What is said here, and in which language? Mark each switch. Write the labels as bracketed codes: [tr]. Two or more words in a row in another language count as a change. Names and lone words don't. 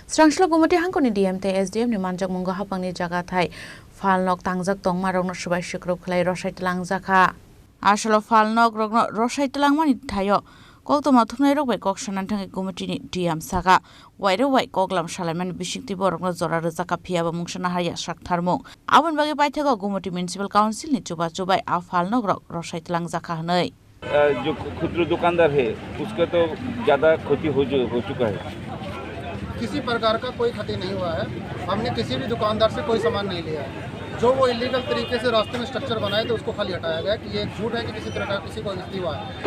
[trp] Srangsla gumati hangkoni DMT SDM ni manjak mungo hapangni jaga thai falnok tangjak tong marokno subai sikrop khlai rosai tlang jakha asalo falnok rokno rosai tlang mani thayo koktoma thumnai rok bai kok sanan thangi gumati ni DM saka wairo wai koklam salaiman bisingti borokno jora rojaka phiaba mungsana haya saktharmung abon bagi paithego gumati [en] municipal council [trp] ni chubai a falnok rok rosai tlang jakha hnai [hi] जो खुदरा दुकानदार है उसका तो ज़्यादा क्षति हो चुका है। किसी प्रकार का कोई क्षति नहीं हुआ है। हमने किसी भी दुकानदार से कोई सामान नहीं लिया है। जो वो इलीगल तरीके से रास्ते में स्ट्रक्चर बनाए थे उसको खाली हटाया गया कि ये झूठ है कि किसी तरह का किसी को क्षति हुआ है।